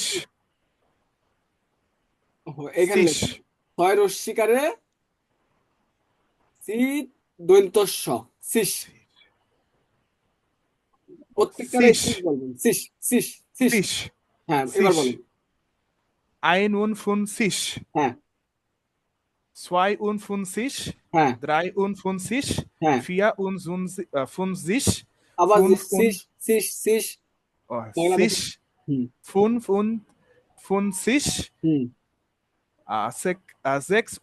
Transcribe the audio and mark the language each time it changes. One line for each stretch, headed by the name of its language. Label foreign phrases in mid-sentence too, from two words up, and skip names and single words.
Bangla: Sich. এখানে Sich. লেখা, ছয় রস্বীকারে সি দৈন্ত স, সিস। প্রত্যেকটা সিস সিস বলবেন, সিস সিস সিস। সিস হ্যাঁ, এবার সিস বলেন।
German: ein und fünf sich
Bangla: হ্যাঁ 52 হ্যাঁ 53 হ্যাঁ, 54 আবার যে 5 সিস সিস সিস বাংলা বলতে। sich হুম 55 হুম 56